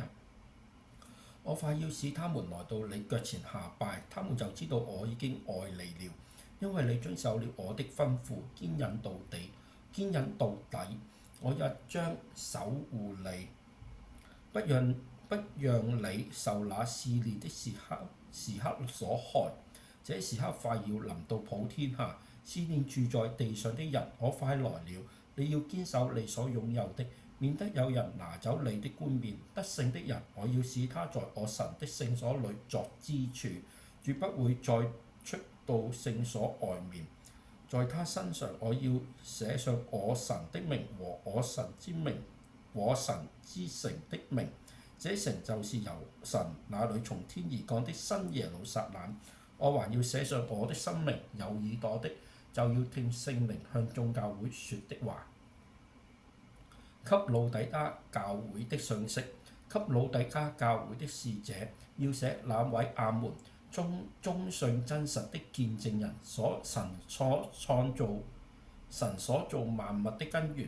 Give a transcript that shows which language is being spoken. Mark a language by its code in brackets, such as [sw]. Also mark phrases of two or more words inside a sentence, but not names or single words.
[zh] 我快要使他們來到你腳前下拜，他們就知道我已經愛你了，因為你遵守了我的吩咐，堅忍到底。我也將守護你，不讓你受那試煉的時刻所害。這時刻快要臨到普天下，試煉住在地上的人，我快來了。你要堅守你所擁有的，免得有人拿走你的冠冕。得勝的人，我要使他在我神的聖所裏作支柱，絕不會再出到聖所外面。在他身上，我要寫上我神的名和我神之名，我神之城的名。這城就是由神那裏從天而降的新耶路撒冷。我還要寫上我的生命。有耳朵的就要聽聖靈向眾教會說的話。給老底嘉教會的信息，給老底嘉教會的使者，要寫那位阿門，忠信真實的見證人，神所造萬物的根源。